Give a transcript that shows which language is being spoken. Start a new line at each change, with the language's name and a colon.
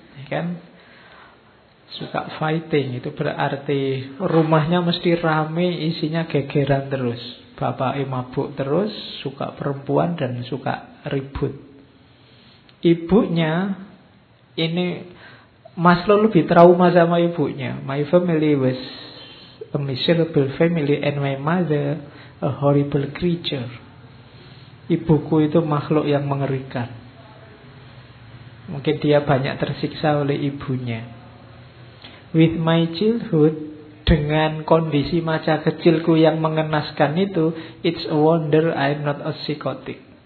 Indonesian: Kan suka fighting, itu berarti rumahnya mesti rame, isinya gegeran terus. Bapak mabuk terus, suka perempuan dan suka ribut. Ibunya ini Maslow lebih trauma sama ibunya.
English: My family was a miserable family and my mother a horrible creature.
Indonesian: Ibuku itu makhluk yang mengerikan. Mungkin dia banyak tersiksa oleh ibunya.
English: With my childhood,
Indonesian: dengan kondisi masa kecilku yang mengenaskan itu,
English: it's a wonder I'm not a psychotic.